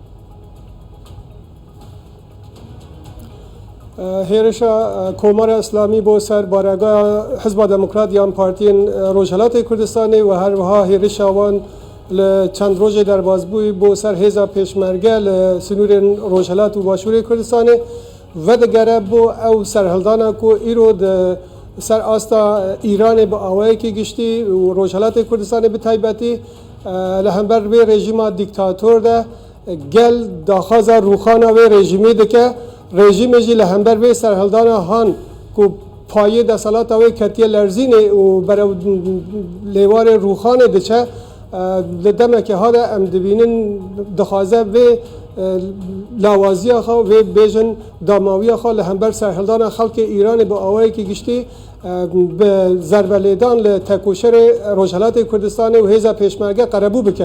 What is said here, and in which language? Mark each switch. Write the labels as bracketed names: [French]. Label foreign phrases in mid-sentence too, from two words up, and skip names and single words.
[Kurdish] هێرشە کۆمارە ئیسلامی بۆ سەر بارەگای حزب دموکرات یان پارتیên ڕۆژهەڵاتی کوردستانی و هەروەها هێرشاوان لە چەند ڕۆژێ دەربازبووی بۆ سەر هێزا پێشمەرگە لە سنوورên ڕۆژهەڵات و باشووری کوردستانی ڤەدەگەرە بۆ ئەو سەرهەڵدانە کو ئیرۆ سەر ئاستا ئیرانê bi awayekî giştî û ڕۆژهەڵاتی کوردستانی bi taybetî li hember vê rejîma dîktatۆr de gel daxwaza rûxana vê rejîmê dike. Rejîmê jî li hember vê serhildana han ku payê desalata wê ketiye lerzînê û berew lêwarê rûxanê diçe li demekê ha de em dibînin dixwaze vê lawaziya xwe vê bêjin damawiya xwe li hember serhildana xelkê Îranê bi awayekî giştî bi zerbelêdan li tekoşerê Rojhilatê Kurdistanê û hêza pêşmerge qerebû bike.